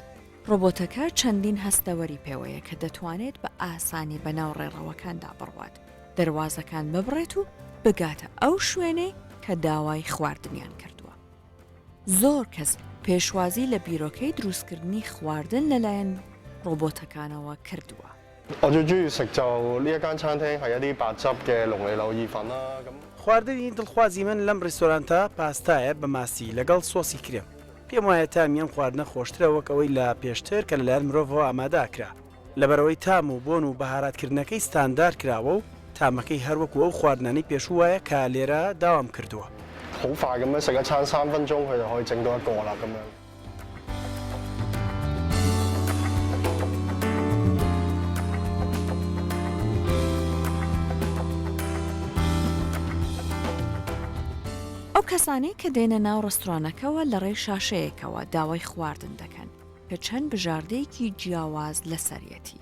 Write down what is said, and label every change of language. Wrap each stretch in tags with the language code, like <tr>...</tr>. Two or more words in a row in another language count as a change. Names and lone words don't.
<ckb>ڕۆبۆتەکە چەندین هەستەوەری پێوەیە کە دەتوانێت بە ئاسانی بەناو ڕێڕەوەکاندا بڕوات، دەواازەکان ببڕێت و بگاتە ئەو شوێنەی کە داوای خواردنیان کردووە. زۆر کەس پێشوازی لە بیرۆکەی دروستکردنی خواردن لەلایەن ڕۆبۆتەکانەوە کردووە.</ckb> <yue>我最中意食就呢一間餐廳係一啲白汁嘅龍利柳意粉啦。咁</yue> <ckb>خواردنی دڵخوازی من لەم ڕێستۆرانتە پاستایە بە ماسی لەگەڵ سۆسی کرێم. پێم وایە تامیان خواردنە خۆشترە وەک ئەوەی لە پێشتر کە لەلایەن مرۆڤەوە ئامادەکرا. لەبەرەوەی تام و بۆن و بەهاراتکردنەکەی ستاندار کراوە و تامەکەی هەروەکو ئەو خواردنانەی پێشوو وایە کە لێرە داوام کردووە.</ckb> <yue>好快咁樣食一餐3分鐘，佢就可以整到一個啦咁樣。</yue> <ckb>ئەو کەسانەی کە دێنە ناو ڕێستورانەکەەوە لە ڕێی شاشەیەکەوە داوای خواردن دەکەن کە چەند بژاردەیەکی جیاواز لەسەرەتی.</ckb>